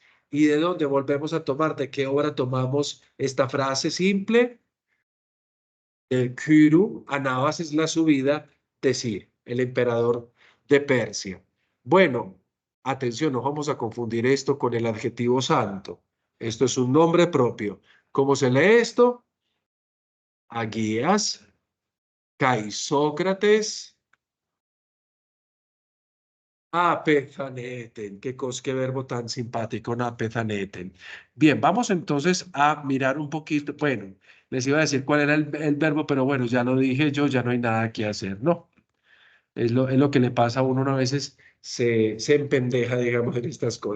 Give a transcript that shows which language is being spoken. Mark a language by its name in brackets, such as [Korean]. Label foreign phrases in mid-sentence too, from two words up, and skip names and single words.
[Spanish] ¿Y de dónde volvemos a tomar? ¿De qué obra tomamos esta frase simple? De Kyru, Anabas es la subida de Ciro, el emperador de Persia. Bueno, atención, no vamos a confundir esto con el adjetivo santo. Esto es un nombre propio. ¿Cómo se lee esto? [Greek] Ἁγίας, καὶ Σωκράτης, ἀπεθανέτην. [Spanish] Qué verbo tan simpático, apezaneten. Bien, vamos entonces a mirar un poquito. Bueno, les iba a decir cuál era el verbo, pero bueno, ya lo dije yo, ya no hay nada que hacer, ¿no? Es lo que le pasa a uno, a veces se empendeja, digamos, en estas cosas.